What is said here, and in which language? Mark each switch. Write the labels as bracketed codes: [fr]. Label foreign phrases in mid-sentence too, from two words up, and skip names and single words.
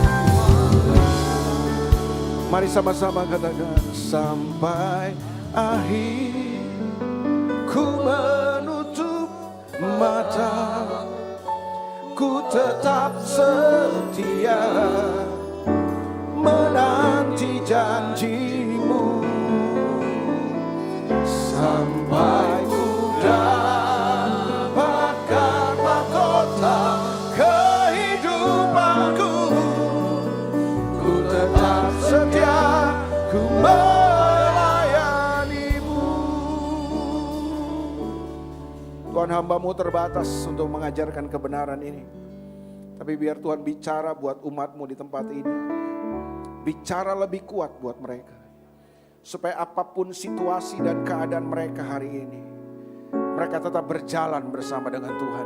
[id] Mari sama-sama katakan, sampai akhir ku menutup mata, ku tetap setia menanti janjimu. Sampai ku dapatkan mahkota kehidupanku, ku tetap setia, ku melayanimu. Tuhan, hamba-Mu terbatas untuk mengajarkan kebenaran ini, tapi biar Tuhan bicara buat umat-Mu di tempat ini. Bicara lebih kuat buat mereka, supaya apapun situasi dan keadaan mereka hari ini, mereka tetap berjalan bersama dengan Tuhan.